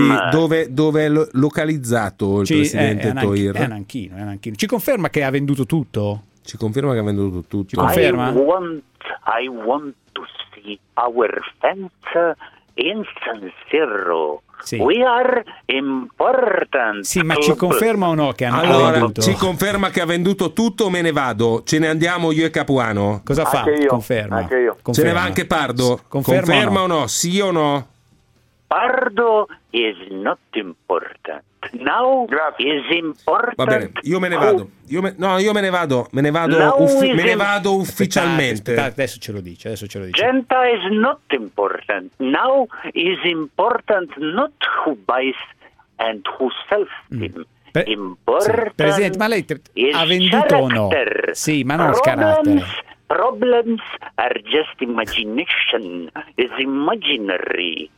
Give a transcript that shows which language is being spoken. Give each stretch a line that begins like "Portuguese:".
Italian: Dove è localizzato il presidente Toir? È Nanchino. Ci conferma che ha venduto tutto? Ci conferma che ha venduto tutto. Ci conferma?
English: I want to see our fans in San Siro.
Italian: Sì.
English: We are important.
Italian: Sì, ma ci conferma o no che hanno venduto? Ci conferma che ha venduto tutto o me ne vado? Ce ne andiamo io e Capuano? Cosa anche fa? Io. Conferma. Anche io. Conferma. Ce ne va anche Pardo? Conferma o no? Sì o no?
English: Pardo is not important. Now grazie. Is important.
Italian: Va bene, io me ne vado. Io me ne vado. Me ne vado ufficialmente. Aspetta, adesso ce lo dice.
English: Genta is not important. Now is important not who buys and who sells him.
Italian: Presidente, ma lei ha venduto
English: character.
Italian: O no? Sì, ma non il carattere.
English: Problems are just imagination, is imaginary.